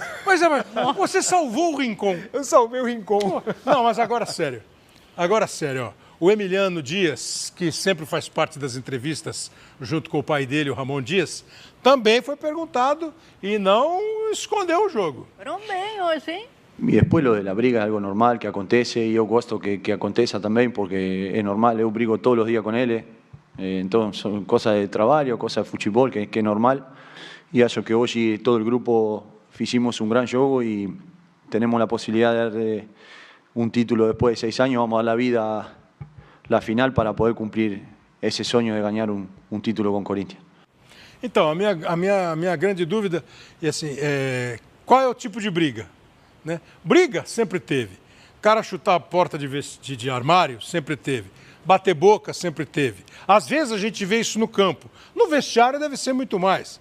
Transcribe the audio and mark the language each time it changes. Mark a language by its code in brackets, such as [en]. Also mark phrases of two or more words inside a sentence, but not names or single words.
[pt] Nossa, mas você salvou o Rincon. Eu salvei o Rincon. Não, mas agora sério. Ó. O Emiliano Dias, que sempre faz parte das entrevistas, junto com o pai dele, o Ramon Dias, também foi perguntado e não escondeu o jogo. Foram bem hoje, hein? [es] Y después lo de la briga es algo normal que acontece y yo [pt] gosto que aconteça [es] también porque es normal, yo brigo todos los días con él, entonces son cosas de trabajo, cosas de fútbol que es normal y [pt] acho que [es] hoy todo el grupo hicimos un gran juego y tenemos la posibilidad de dar un título después de 6 años, vamos a dar la vida la final para poder cumplir ese sueño de ganar un título con Corinthians. [pt] Então, a minha grande dúvida é assim, qual é o tipo de briga? Né? Briga sempre teve. Cara chutar a porta de armário sempre teve. Bater boca sempre teve. Às vezes a gente vê isso no campo. No vestiário deve ser muito mais.